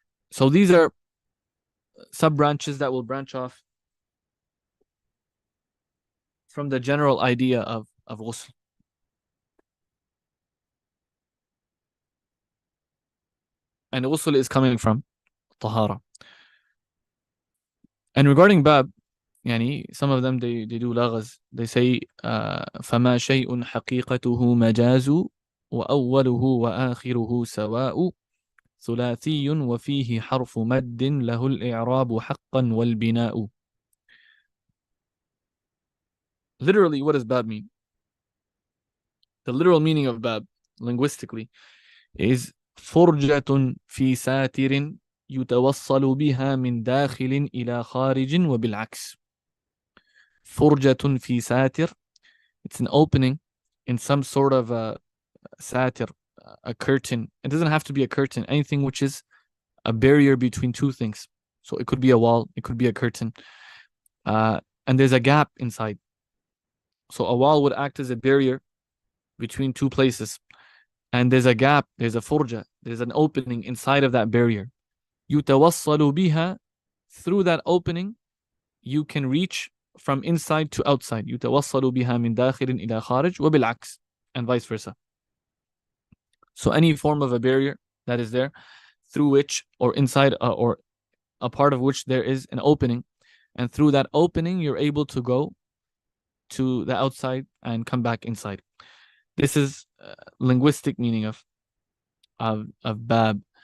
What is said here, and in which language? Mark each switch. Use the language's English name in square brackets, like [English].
[English] So these are sub branches that will branch off from the general idea of ghusl. And ghusl is coming from tahara. And regarding bab, some of them they do laghaz. [Arabic] They say فما شيء حقيقته مجاز وأوله وآخره سواء ثلاثي وفيه حرف مد له الإعراب حقا والبناء. [English] Literally, what does bab mean? The literal meaning of bab, linguistically, is [Arabic] فرجة في ساتر يتوصل بها من داخل إلى خارج وبالعكس. فرجة في ساتر, [English] it's an opening in some sort of a satir, a curtain. It doesn't have to be a curtain, anything which is a barrier between two things. So it could be a wall, it could be a curtain, and there's a gap inside. So a wall would act as a barrier between two places, and there's a gap, there's a furja, there's an opening inside of that barrier. [Arabic] يتوصل بها, [English] through that opening you can reach from inside to outside. [Arabic] يتوصل بها من داخل إلى خارج وبالعكس, [English] and vice versa. So any form of a barrier that is there, through which, or inside, or a part of which there is an opening, and through that opening you're able to go to the outside and come back inside. This is linguistic meaning of bab.